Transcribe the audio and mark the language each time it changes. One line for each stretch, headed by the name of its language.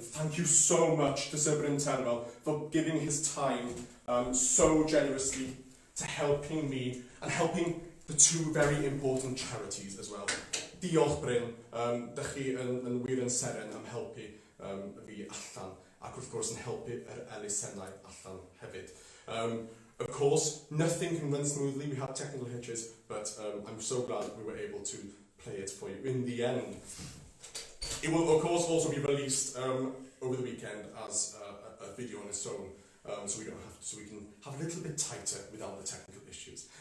English: Thank you so much to Sir Bryn Terfel for giving his time so generously to helping me and helping the two very important charities as well.
Welsh: Diolch Bryn, dych chi yn wir yn seren am helpu fi allan, ac wrth gwrs yn helpu yr elusennau allan hefyd.
English: Of course, nothing can run smoothly, we had technical hitches, but I'm so glad we were able to play it for you in the end. It will of course also be released over the weekend as a video on its own, so we can have a little bit tighter without the technical issues.